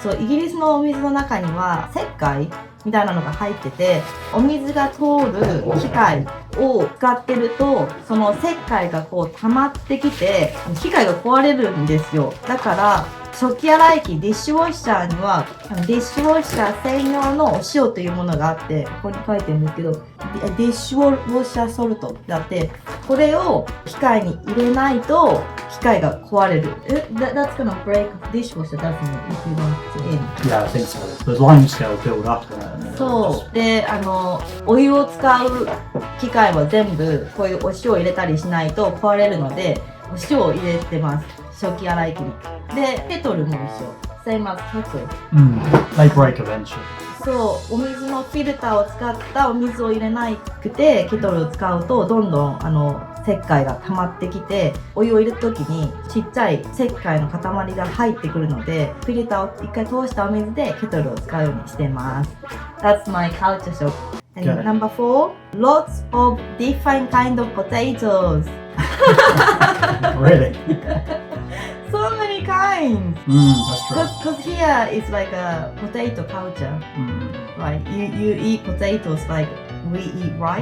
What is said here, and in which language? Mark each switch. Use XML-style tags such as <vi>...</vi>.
<ja>そう、イギリスのお水の中には石灰みたいなのが入ってて、お水が通る機械を使ってると、その石灰がこう溜まってきて、機械が壊れるんですよ。だから食器洗い機ディッシュウォッシャーにはディッシュウォッシャー専用のお塩というものがあって、ここに書いてるんですけど、ディッシュウォッシャーソルトってあって、これを機械に入れないと機械が壊れる。</ja> <en>That's gonna break dishwasher, doesn't it? If you don't put it in. Yeah, I think so. The limescale build up in it. And then</en> <ja>そう。で、お湯を使う機械は全部こういうお塩を入れたりしないと壊れるので、お塩を入れてます。食器洗い機に。で、ケトルも一緒。</ja> <en>Same as kettle. They break eventually.</en> <ja>そう、お水のフィルターを使ったお水を入れなくてケトルを使うとどんどん石灰が溜まってきて、お湯を入れた時にちっちゃい石灰の塊が入ってくるので、フィルターを一回通したお水でケトルを使うようにしてます。</ja> <en>That's my culture shock. And Okay. number 4, lots of different kind of potatoes. Really? So many kinds. That's true. Because here it's like a potato culture, right? You eat potatoes like we eat rice.</en>